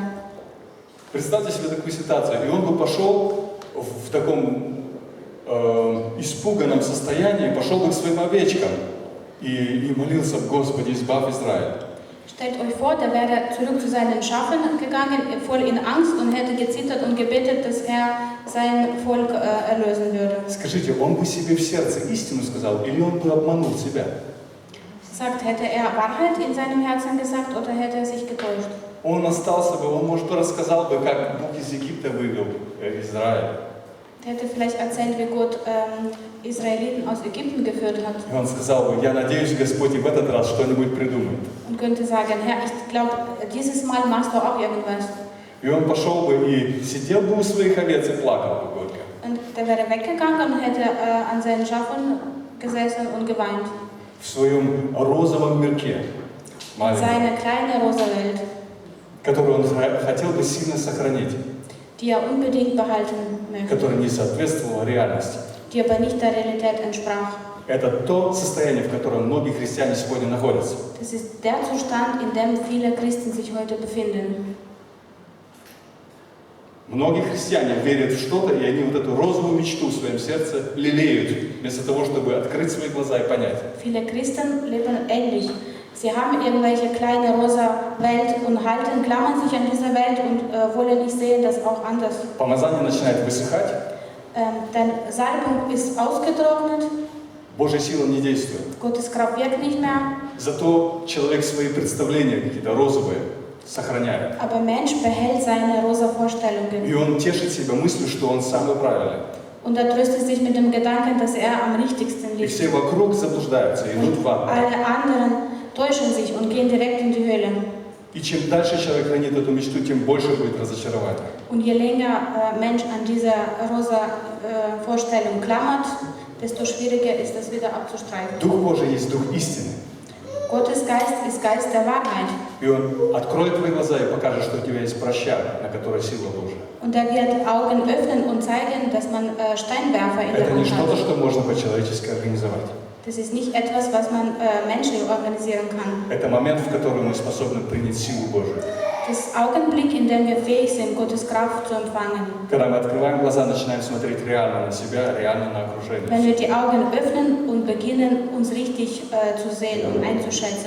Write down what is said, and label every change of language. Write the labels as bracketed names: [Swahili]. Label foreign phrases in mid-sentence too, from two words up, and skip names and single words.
[Russian] Представьте себе такую ситуацию. И он бы пошел в таком испуганном состоянии, пошел бы к своим овечкам и молился бы, Господи, избавь Израиль. [German] Stellt euch vor, der wäre zurück zu seinen Schafen gegangen, voll in Angst und hätte gezittert und gebetet, dass er sein Volk erlösen würde. [Russian] Скажите, он бы себе в сердце истину сказал, или он бы обманул себя? [German] Sagt, hätte er Wahrheit in seinem Herzen gesagt oder hätte er sich getäuscht? [Russian] Он остался бы, он, может, рассказал бы, как Бог из Египта вывел Израиль. [German] Der hätte vielleicht erzählt, wie Gott Israeliten aus Ägypten geführt hat. [Russian] И он сказал бы, я надеюсь, Господь, и в этот раз что-нибудь придумает. [German] Und könnte sagen, Herr, ich glaube, dieses Mal machst du auch irgendwas. [Russian] И он пошел бы и сидел бы у своих овец и плакал бы горько. [German] Und der wäre weggegangen und hätte an seinen Schafen gesessen und geweint. [Russian] В своем розовом мирке, маленьком, [German] Seine kleine rosa Welt, [Russian] который он хотел бы сильно сохранить, [German] die er unbedingt behalten möchte, [Russian] который не соответствовал реальности. [German] die aber nicht der Realität entsprach. [Russian] Это то состояние, в котором многие христиане сегодня находятся. [German] Das ist der Zustand, in dem viele Christen sich heute befinden. [Russian] Многие христиане верят в что-то, и они вот эту розовую мечту в своем сердце лелеют, вместо того, чтобы открыть свои глаза и понять. [German] Viele Christen leben ähnlich. Sie haben irgendwelche kleine rosa Welt und klammern sich an dieser Welt und wollen nicht sehen, dass auch anders. [Russian] Помазание начинает высыхать, [German] Denn Salbung ist ausgetrocknet, [Russian] Божья сила не действует. [German] Gottes Kraft wirkt nicht mehr, [Russian] Зато человек свои представления какие-то розовые сохраняет. [German] aber Mensch behält seine rosa Vorstellungen. [Russian] И он тешит себя мыслью, что он самый правильный. [German] Und er tröstet sich mit dem Gedanken, dass er am richtigsten [Russian] И [German] liegt. [Russian] все вокруг заблуждаются, идут в ад. [German] Alle anderen täuschen sich und gehen direkt in die Höhle. [Russian] И чем дальше человек хранит эту мечту, тем больше будет разочарования. [German] Und je länger Mensch an dieser rosa Vorstellung klammert, desto schwieriger ist es wieder abzustreiten. [Russian] Дух Божий есть Дух истины. [German] Gottes Geist ist Geist der Wahrheit. [Russian] И Он откроет твои глаза и покажет, что у тебя есть проща, на которой сила Божия. [German] Und er wird Augen öffnen und zeigen, dass man Steinwerfer in der [Russian] Это не [German] Hand [Russian] что-то, [German] hat. [Russian] что можно по-человечески организовать. [German] Das ist nicht etwas, was man menschlich organisieren kann. [Russian] Это момент, в котором мы способны принять силу Божию. [German] Das ist Augenblick, in dem wir fähig sind, Gottes Kraft zu empfangen. [Russian] Когда мы открываем глаза, начинаем смотреть реально на себя, реально на окружение. [German] Wenn wir die Augen öffnen und beginnen, uns richtig zu sehen und einzuschätzen.